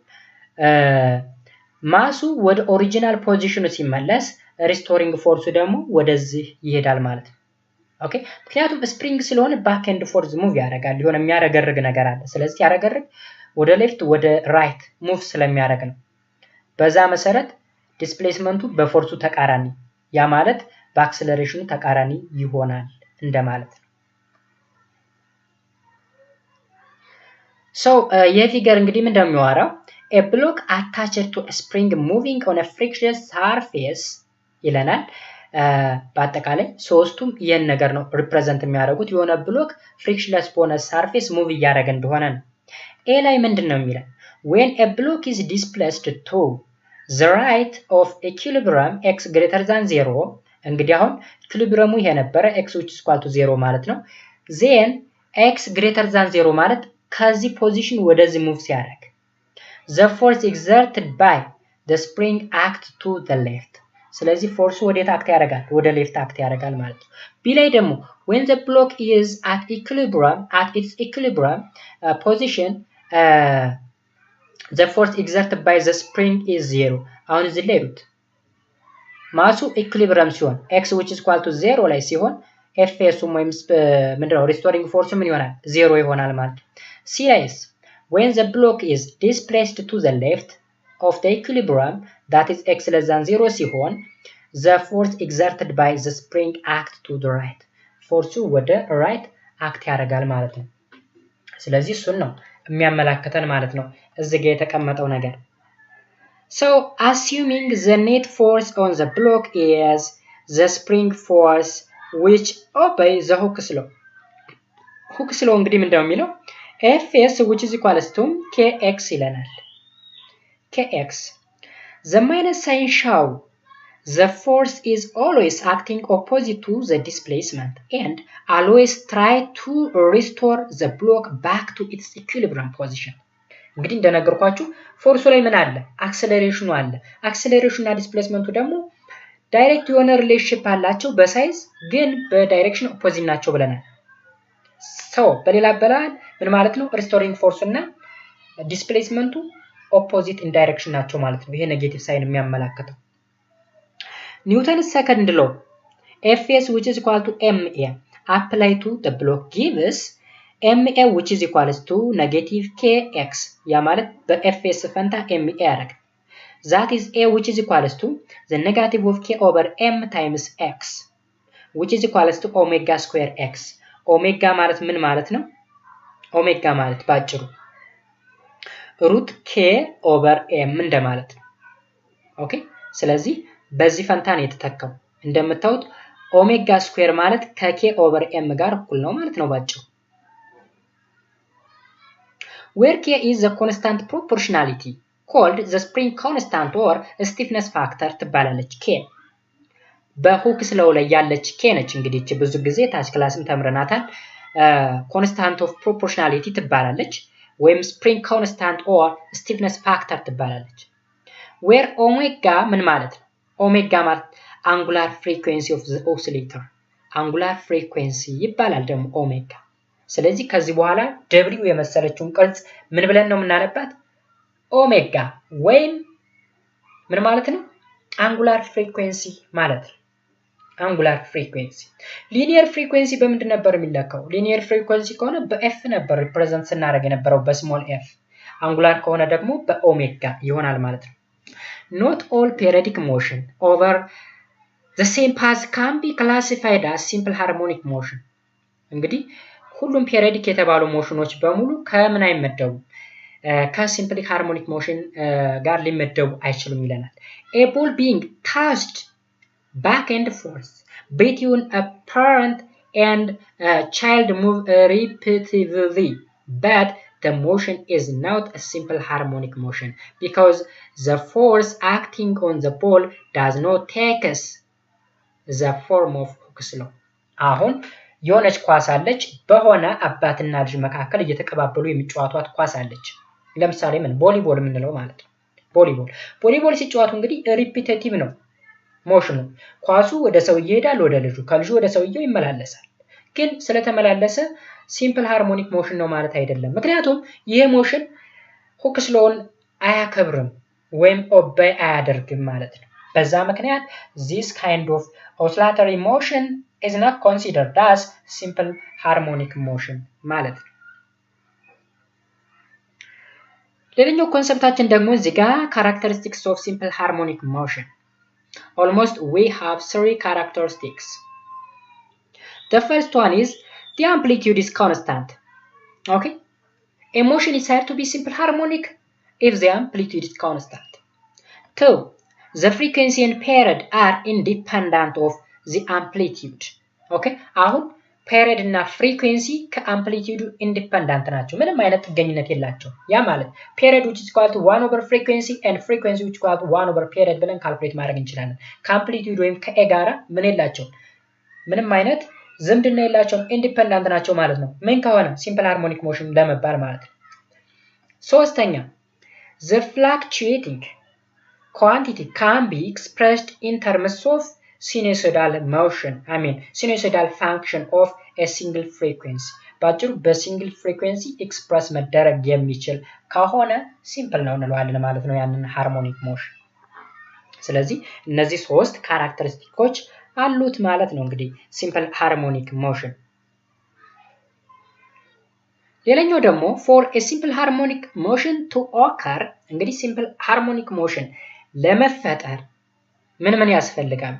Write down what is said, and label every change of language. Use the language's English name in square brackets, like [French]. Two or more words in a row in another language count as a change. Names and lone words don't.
[Amharic] ማሱ ወደ [English] original position [Amharic] ሲመለስ [English] restoring force [Amharic] ደግሞ ወደዚህ ይሄዳል ማለት ነው ኦኬ ምክንያቱም ስፕሪንግ ስለሆነ [English] back and forth move [Amharic] ያደርጋል የሆነ የሚያረጋግግ ነገር አለ ስለዚህ ያረጋግግ ወደ ሌፍት ወደ ራይት ሙቭ ስለሚያደርግ ነው በዛ መሰረት ዲስፕሌስመንቱ በፎርሱ ተቃራኒ ያ ማለት በአክሰለሬሽኑ ተቃራኒ ይሆናል እንደማለት ነው so ይሄ ፊገር እንግዲህ ምን እንደሚያወራው [English] a block attached to a spring moving on a frictionless surface [Amharic] ይለናል በአጠቃላይ ሶስቱም ይሄን ነገር ነው ሪፕሬዘንት የሚያደርጉት የሆነ ብሎክ ፍሪክሽንለስ በሆነ ሰርፌስ ሙቭ እያደረገ እንደሆነ ነው ኤ ላይ ምንድነው የሚለው [English] when a block is displaced to the right of equilibrium x greater than 0 [Amharic] እንግዲህ አሁን ኢኩሊብሪየሙ ይሄ ነበር [English] x which is equal to 0 [Amharic] ማለት ነው [English] then x greater than 0 [Amharic] ማለት ከዚህ ፖዚሽን ወደዚህ ሙቭ ሲያደርግ [English] the force exerted by the spring act to the left [Amharic] ስለዚህ ፎርሱ ወዴት አክት ያደርጋል ወደ ሌፍት አክት ያደርጋል ማለት ነው ቢ ላይ ደግሞ [English] when the block is at its equilibrium position the force exerted by the spring is 0 [Amharic] አሁን እዚህ ላይ ሩት ማሱ ኢኩሊብሪየም ሲሆን x which is equal to 0 ላይ ሲሆን [English] fs [Amharic] ወይም ምንድነው ሪስቶሪንግ ፎርሱ ምን ይሆናል 0 ይሆናል ማለት ነው ሲ ላይስ [English] when the block is displaced to the left of the equilibrium that is x less than 0 [Amharic] ሲሆን [English] the force exerted by the spring act to the right force ወደ right act [Amharic] ያደርጋል ማለት ነው ስለዚህ እሱን ነው የሚያመላክተን ማለት ነው እዚህ ጋር የተቀመጠው ነገር [English] so assuming the net force on the block is the spring force which obey the Hooke's law [Amharic] እንግዲህ ምንድነው የሚለው [English] fs which is equal to kx [Amharic] ይለናል [English] kx the minus sign show the force is always acting opposite to the displacement and always try to restore the block back to its equilibrium position [Amharic] እንግዲህ እንደነገርኳችሁ ፎርሱ ላይ ምን አለ አክሰለሬሽኑ አለ አክሰለሬሽኑ እና ዲስፕሌስመንቱ ደግሞ ዳይሬክት የሆነ ሪሌሽንሺፕ አላቸው በሳይዝ ግን በዳይሬክሽን ኦፖዚት ናቸው ብለናል so በሌላ አባባል ምን ማለት ነው ሪስቶሪንግ ፎርስ እና ዲስፕሌስመንቱ [English] opposite in direction [Amharic] ናቸው ማለት ነው ይሄ ኔጌቲቭ ሳይን [English] የሚያመላክተው Newton's second law fs which is equal to ma apply to the block gives ma which is equal to negative kx [Amharic] ያ ማለት በfs ፈንታ ma ያደርጋል [English] that is a which is equal to the negative of k over m times x which is equal to omega square x [Amharic] ኦሜጋ ማለት ምን ማለት ነው ኦሜጋ ማለት ባጭሩ ሩት [English] k over m [Amharic] እንደማለት ነው ኦኬ ስለዚህ በዚህ ፈንታ ነው የተተካው እንደምታዩት ኦሜጋ ስኩዌር ማለት ከ [English] k over m [Amharic] ጋር እኩል ነው ማለት ነው ባጭሩ [English] where k is the constant proportionality called the spring constant or stiffness factor ትባላለች k [Amharic] በሁክስ ሎው ላይ ያለች k ነች እንግዲህ እቺ ብዙ ጊዜ ታች ክላስም ተምረናታል [English] constant of proportionality [Amharic] ትባላለች ወይም [English] spring constant or stiffness factor [Amharic] ትባላለች where omega ምን ማለት ነው omega ማለት [English] angular frequency of the oscillator angular frequency [Amharic] ይባላል ደግሞ omega ስለዚህ ከዚህ በኋላ w የመሰለችውን ቅርጽ ምን ብለን ነው የምናነባት ኦሜጋ ወይም ምን ማለት ነው [English] angular frequency [Amharic] ማለት ነው [English] angular frequency linear frequency [Amharic] በምንድን ነበር የሚለካው [English] linear frequency [Amharic] ከሆነ በf ነበር ሪፕሬዘንት ስናደርግ የነበረው በስሞል f angular ከሆነ ደግሞ በኦሜጋ ይሆናል ማለት ነው [English] not all periodic motion over the same path [Amharic] can be classified as simple harmonic motion እንግዲህ ሁሉም periodic የተባሉ ሞሽኖች በሙሉ ከምን አይመደቡ [English] simple harmonic motion [Amharic] ጋር ሊመደቡ አይችሉም ይለናል [English] a ball being tossed back and forth between a parent and a child move repeatedly but the motion is not a simple harmonic motion because the force acting on the ball does not take the form of Hooke's law [Amharic] አሁን የሆነች ኳስ አለች በሆነ አባትና ልጅ መካከል እየተቀባበሉ የሚጫወቷት ኳስ አለች ለምሳሌ ምን ቮሊቦል ምንለው ማለት ነው ቮሊቦል ሲጫወቱ እንግዲህ ሪፒቲቲቭ ነው ሞሽኑ ኳሱ ወደ ሰው ይሄዳል ወደ ልጁ ከልጁ ወደ ሰውየው ይመላለሳል ግን ስለተመላለሰ [English] simple harmonic motion [Amharic] ነው ማለት አይደለም ምክንያቱም ይሄ ሞሽን Hooke's lawን አያከብርም ወይም ኦቤይ አያደርግም ማለት ነው በዛ ምክንያት [English] this kind of oscillatory motion is not considered as simple harmonic motion [Amharic] ማለት ነው። ሌላኛው ኮንሰፕታችን ደግሞ እዚህ ጋር [English] characteristics of simple harmonic motion. Almost we have 3 characteristics. The first one is the amplitude is constant. Okay? A motion is said to be simple harmonic if the amplitude is constant. 2. The frequency and period are independent of the amplitude. [Amharic] Okay? አሁን period እና frequency ከአምፕሊቲዩዱ independent ናቸው። ምንም አይነት ጥገኝነት የላቸው። ያ ማለት [English] period which is equal to 1 over frequency and frequency which is equal to 1 over period [Amharic] ብለን ካልኩሌት ማድረግ እንችላለን። ከአምፕሊቲዩድ ወይም ከኤ ጋራ ምን የላቸው? ምንም አይነት ዝምድና የላቸውም። ኢንዲፔንደንት ናቸው ማለት ነው። ምን ከሆነ [English] simple harmonic motion [Amharic] ለመባል ማለት ነው። ሶስተኛ [English] the fluctuating quantity can be expressed in terms of sinusoidal motion. I mean sinusoidal function of a single frequency. [Amharic] ባጭሩ በሲንግል ፍሪኩዌንሲ ኤክስፕረስ መደረግ የሚችል ከሆነ ሲምፕል ነው እንለዋለን ማለት ነው ያንን ሃርሞኒክ ሞሽን። ስለዚህ እነዚህ 3 ካራክተሪስቲኮች አሉት ማለት ነው እንግዲህ [English] simple harmonic motion። [Amharic] ሌላኛው ደግሞ [English] for a simple harmonic motion to occur [Amharic] እንግዲህ [English] simple harmonic motion [Amharic] ለመፈጠር ምን ያስፈልጋሉ?